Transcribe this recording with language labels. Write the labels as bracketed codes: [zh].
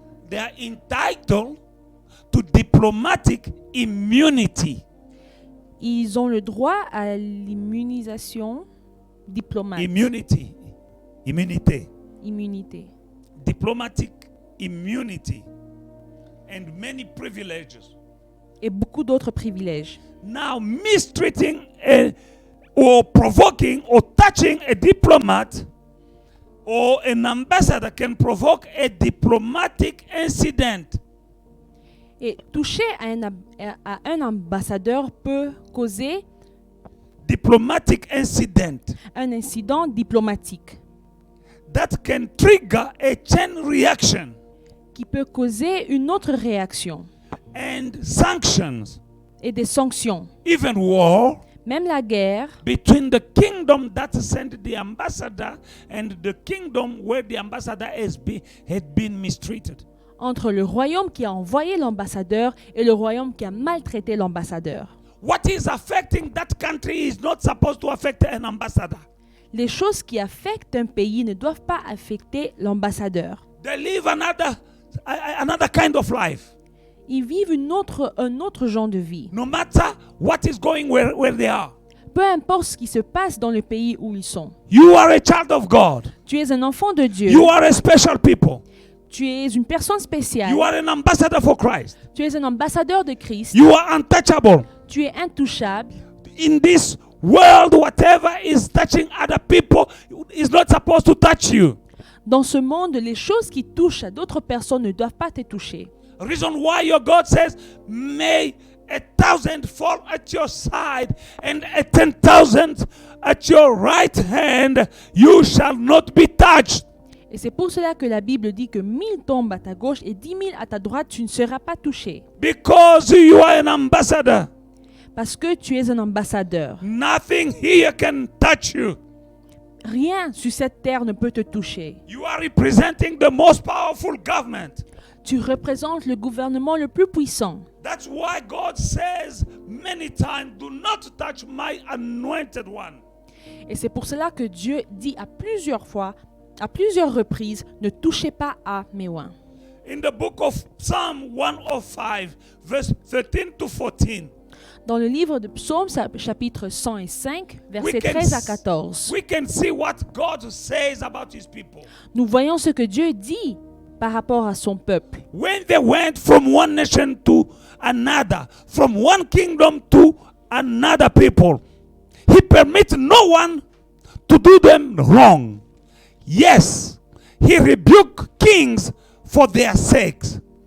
[en] They are entitled to diplomatic immunity. [fr] Ils ont le droit à l'immunisation diplomatique. [en] Immunity. [fr] Immunité. [en] Diplomatic immunity. And many privileges. [fr] et beaucoup d'autres privilèges. [en] Now, mistreating or provoking or touching a diplomat or an ambassador can provoke a diplomatic incident. [fr] Et toucher à un ambassadeur peut causer [en] Diplomatic incident [fr] un incident diplomatique [en] that can trigger a chain reaction [fr] qui peut causer une autre réaction [en] and sanctions, [fr] et des sanctions. [en] even war, [fr] Même la guerre [en] between the kingdom that sent the ambassador and the kingdom where the ambassador had been mistreated. [fr] entre le royaume qui a envoyé l'ambassadeur et le royaume qui a maltraité l'ambassadeur. [en] What is affecting that country is not supposed to affect an ambassador. [fr] Les choses qui affectent un pays ne doivent pas affecter l'ambassadeur. [en] They live another kind of life. [fr] Ils vivent un autre genre de vie. [en] No matter what is going where they are. [fr] Peu importe ce qui se passe dans le pays où ils sont. [en] You are a child of God. [fr] Tu es un enfant de Dieu. [en] You are a special people. [fr] Tu es une personne spéciale. [en] You are an ambassador for Christ. [fr] Tu es un ambassadeur de Christ. [en] You are untouchable. [fr] Tu es intouchable. [en] In this world, whatever is touching other people is not supposed to touch you. [fr] Dans ce monde, les choses qui touchent à d'autres personnes ne doivent pas te toucher. [en] Reason why your God says, may 1,000 fall at your side and 10,000 at your right hand, you shall not be touched. [fr] Et c'est pour cela que la Bible dit que 1000 tombent à ta gauche et 10 000 à ta droite, tu ne seras pas touché. [en] Because you are an ambassador. [fr] Parce que tu es un ambassadeur. [en] Nothing here can touch you. [fr] Rien sur cette terre ne peut te toucher. [en] You are representing the most powerful government. [fr] Tu représentes le gouvernement le plus puissant. [en] That's why God says many times, do not touch my anointed one. [fr] Et c'est pour cela que Dieu dit à plusieurs reprises, ne touchez pas à mes oins. [en] In the book of Psalm 105, verse 13 to 14, [fr] Dans le livre de Psaumes, chapitre 105, versets 13 à 14, [en] we can see what God says about his people. [fr] nous voyons ce que Dieu dit par rapport à son peuple. [en] When they went from one nation to another, from one kingdom to another people, he permits no one to do them wrong. Yes, he rebuked kings for their sakes.